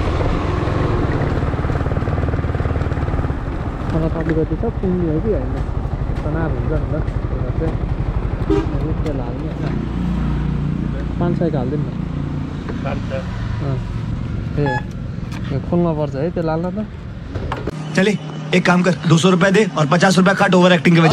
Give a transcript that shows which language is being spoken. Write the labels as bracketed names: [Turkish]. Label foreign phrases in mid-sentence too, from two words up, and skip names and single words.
[Nepali] अलिकति त पुग्ने हो कि होइन, तनाव हुन्छ नि त। चाहिँ तेल हाल्ने 500 हालिदिनु न। ए खोल्नु पर्छ है तेल हाल्न त। [Hindi] चले एक काम कर, 200 रुपए दे और 50 रुपए काट ओवर एक्टिंग के वजह।